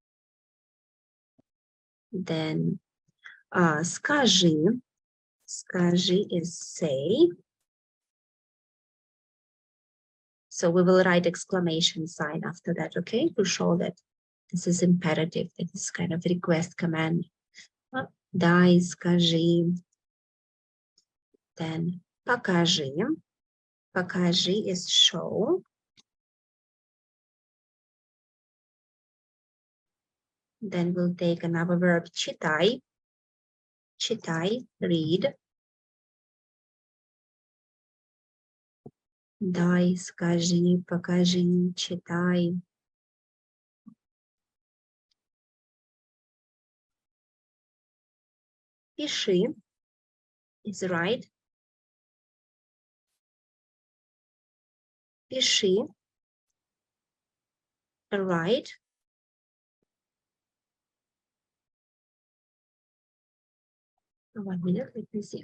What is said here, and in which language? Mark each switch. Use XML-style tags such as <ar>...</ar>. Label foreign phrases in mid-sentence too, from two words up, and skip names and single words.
<en>Then скажи. Скажи is say. So we will write exclamation sign after that, okay, to show that this is imperative, that is kind of request command.</en> <ru>Дай, скажи. Then покажи.</ru> <en>Покажи is show. Then we'll take another verb, читай.</en> <ru>Читай, read. Дай, скажи, покажи, читай.</ru> <en>Пиши is write. Пиши, write. One minute, let me see.</en>